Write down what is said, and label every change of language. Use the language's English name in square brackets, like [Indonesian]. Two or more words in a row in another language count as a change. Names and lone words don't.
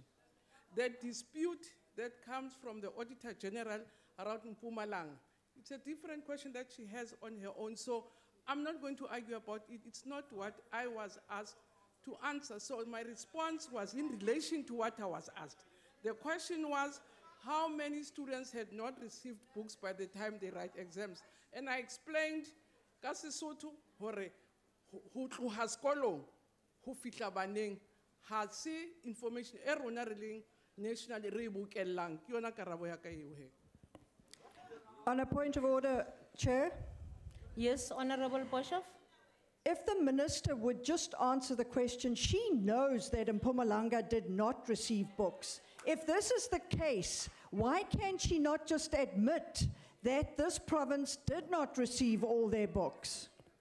[English] The dispute that comes from the Auditor General around Mpumalanga, it's a different question that she has on her own, so I'm not going to argue about it. It's not what I was asked to answer. So my response was in relation to what I was asked. The question was, how many students had not received books by the time they write exams? And I explained, [Southern Sotho] ka Sesotho hore ho tloha sekolong ho fihla baneng ha se information e rona re leng national re e bokellang ke yona karabo ya ka eo he. [English] On a point of order, Chair. Yes, Honorable Boshoff. If the Minister would just answer the question, she knows that Mpumalanga did not receive books. If this is the case, why can she not just admit that this province did not receive all their books?